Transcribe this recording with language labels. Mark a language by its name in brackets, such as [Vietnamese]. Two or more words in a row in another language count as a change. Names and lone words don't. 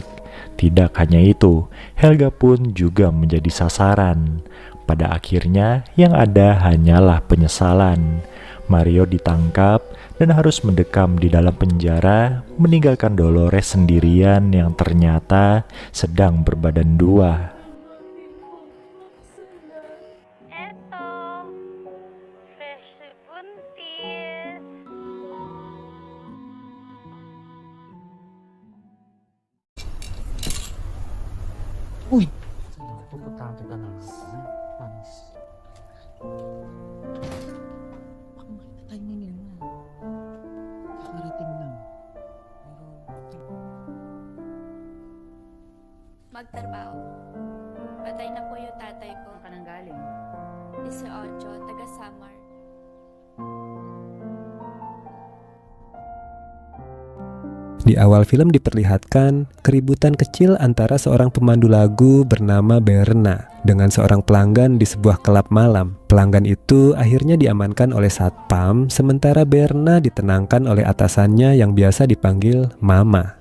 [Indonesian] Tidak hanya itu, Helga pun juga menjadi sasaran. Pada akhirnya, yang ada hanyalah penyesalan. Mario ditangkap dan harus mendekam di dalam penjara, meninggalkan Dolores sendirian yang ternyata sedang berbadan dua. [Filipino] Eto, fresh buntis. Uy! Importante ka na. Panis. Baka makita tayo ni Nina. Kakarating lang. Pero... Magtrabaho. Patay na po yung tatay ko. Saan ka nang galing? 18, taga Samar. [Indonesian] Di awal film diperlihatkan keributan kecil antara seorang pemandu lagu bernama Berna dengan seorang pelanggan di sebuah klub malam. Pelanggan itu akhirnya diamankan oleh satpam, sementara Berna ditenangkan oleh atasannya yang biasa dipanggil Mama.